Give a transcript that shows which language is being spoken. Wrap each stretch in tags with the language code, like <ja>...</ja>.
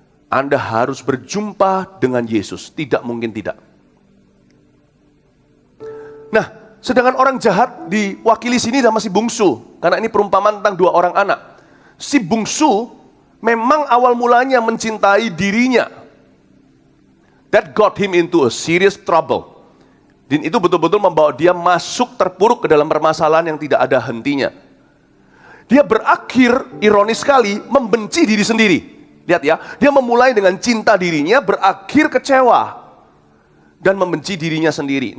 <id>Anda harus berjumpa dengan Yesus, tidak mungkin tidak. Nah, sedangkan orang jahat diwakili sini sama si bungsu, karena ini perumpamaan tentang 2 orang anak. Si bungsu memang awal mulanya mencintai dirinya.</id> <en>That got him into a serious trouble.</en> <id>Dan itu betul-betul membawa dia masuk terpuruk ke dalam permasalahan yang tidak ada hentinya. Dia berakhir, ironis sekali, membenci diri sendiri. Lihat ya, dia memulai dengan cinta dirinya, berakhir kecewa. Dan membenci dirinya sendiri.</id>